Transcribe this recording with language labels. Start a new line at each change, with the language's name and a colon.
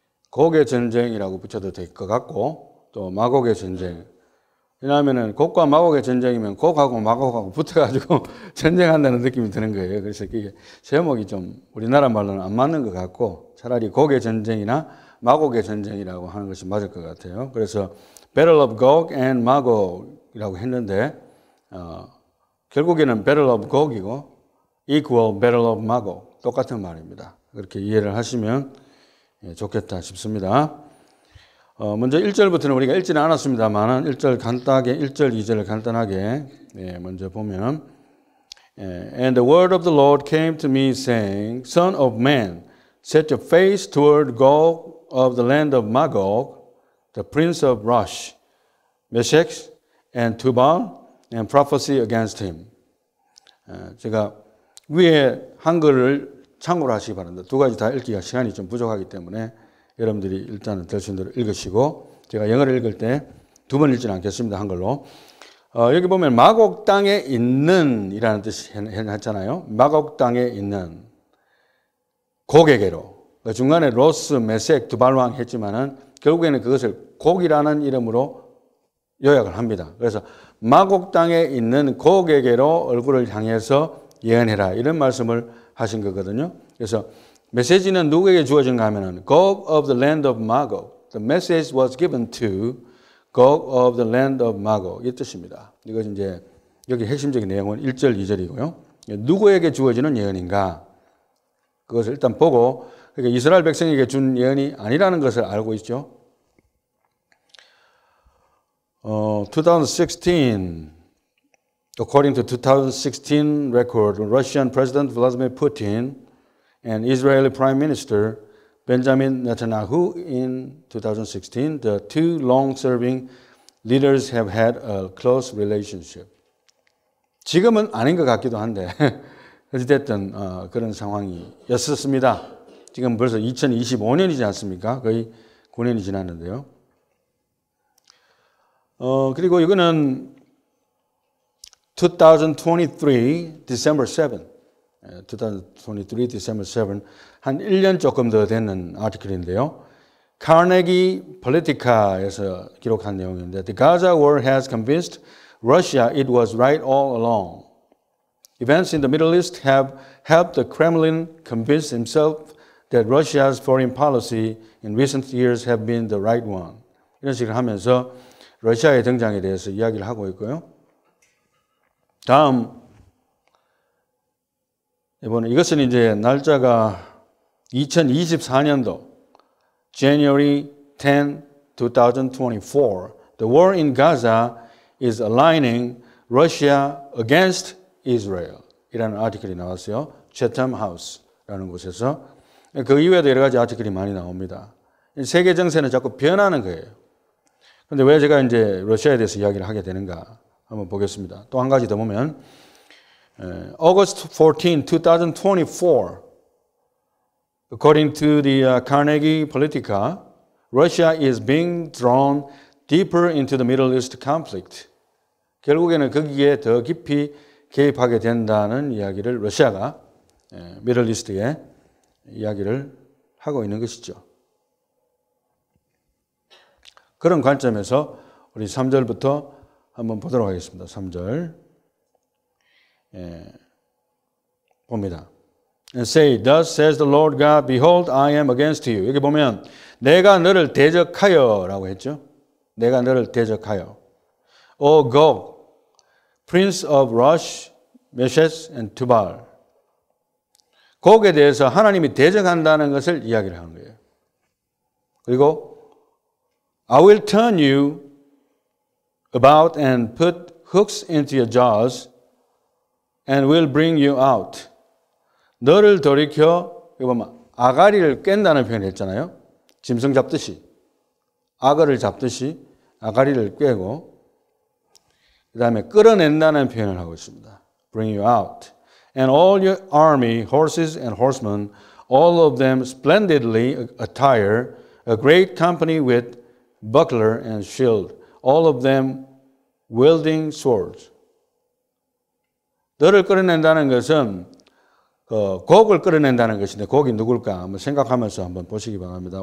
Korean: 곡의 전쟁이라고 붙여도 될 것 같고 또 마곡의 전쟁. 왜냐하면은 곡과 마곡의 전쟁이면 곡하고 마곡하고 붙어가지고 전쟁한다는 느낌이 드는 거예요. 그래서 이게 제목이 좀 우리나라 말로는 안 맞는 것 같고 차라리 곡의 전쟁이나 마곡의 전쟁이라고 하는 것이 맞을 것 같아요. 그래서 Battle of Gog and Magog이라고 했는데 결국에는 Battle of Gog이고 equal Battle of Magog 똑같은 말입니다. 그렇게 이해를 하시면 좋겠다 싶습니다. 먼저 1절부터는 우리가 읽지는 않았습니다만 1절 간단하게 1절 2절을 간단하게 먼저 보면
English: And the word of the Lord came to me saying, Son of man, set your face toward Gog of the land of Magog, the prince of Rosh, Meshech and Tubal, and prophesy against him.
Korean: 제가 위에 한글을 참고로 하시기 바랍니다. 두 가지 다 읽기가 시간이 좀 부족하기 때문에 여러분들이 일단은 될 수 있는 대로 읽으시고 제가 영어를 읽을 때 두 번 읽지는 않겠습니다. 한글로. 여기 보면 마곡 땅에 있는 이라는 뜻이 했잖아요. 마곡 땅에 있는 곡에게로. 중간에 로스, 메섹, 두발왕 했지만은 결국에는 그것을 곡이라는 이름으로 요약을 합니다. 그래서 마곡 땅에 있는 곡에게로 얼굴을 향해서 예언해라. 이런 말씀을 하신 거거든요. 그래서 메시지는 누구에게 주어진가 하면은 Gog of the land of Magog.
English: The message was given to Gog of the land of Magog.
Korean: 이 뜻입니다. 이것이 이제 여기 핵심적인 내용은 1절, 2절이고요. 누구에게 주어지는 예언인가? 그것을 일단 보고 그러니까 이스라엘 백성에게 준 예언이 아니라는 것을 알고 있죠.
English: 2016, according to 2016 record, Russian President Vladimir Putin and Israeli Prime Minister Benjamin Netanyahu in 2016, the two long-serving leaders have had a close relationship.
Korean: 지금은 아닌 것 같기도 한데 어찌됐든 그런 상황이었습니다. 지금 벌써 2025년이지 않습니까? 거의 9년이 지났는데요. 그리고 이거는
English: 2023 December 7, 2023 December 7,
Korean: 한 1년 조금 더 되는 아티클인데요. 카네기 폴리티카에서 기록한 내용인데
English: The Gaza war has convinced Russia it was right all along. Events in the Middle East have helped the Kremlin convince himself that Russia's foreign policy in recent years have been the right one.
Korean: 이런 식으로 하면서 러시아의 등장에 대해서 이야기를 하고 있고요. 다음 이번에 이것은 이제 날짜가 2024년도
English: January 10, 2024. The war in Gaza is aligning Russia against Israel.
Korean: 이라는 아티클이 나왔어요. Chatham House라는 곳에서. 그 이외에도 여러 가지 아티클이 많이 나옵니다. 세계 정세는 자꾸 변하는 거예요. 그런데 왜 제가 이제 러시아에 대해서 이야기를 하게 되는가 한번 보겠습니다.
English: 또 한 가지 더 보면 August 14, 2024 According to the Carnegie Politica, Russia is being drawn deeper into the Middle East conflict.
Korean: 결국에는 거기에 더 깊이 개입하게 된다는 이야기를 러시아가 미들 이스트에 이야기를 하고 있는 것이죠. 그런 관점에서 우리 3절부터 한번 보도록 하겠습니다. 3절 봅니다.
English: And say, thus says the Lord God, behold, I am against you.
Korean: 여기 보면 내가 너를 대적하여 라고 했죠. 내가 너를 대적하여. O Gog, prince of Rosh, Meshech and Tubal. 곡에 대해서 하나님이 대적한다는 것을 이야기를 하는 거예요.
English: 그리고 I will turn you about and put hooks into your jaws and will bring you out.
Korean: 너를 돌이켜, 이거 보면 아가리를 깬다는 표현을 했잖아요. 짐승 잡듯이. 악어를 잡듯이 아가리를 꿰고 그 다음에 끌어낸다는 표현을 하고 있습니다.
English: Bring you out. And all your army, horses and horsemen, all of them splendidly attired, a great company with buckler and shield, all of them wielding swords.
Korean: 너를 끌어낸다는 것은 곡을 끌어낸다는 것인데 곡이 누굴까 한번 생각하면서 한번 보시기 바랍니다.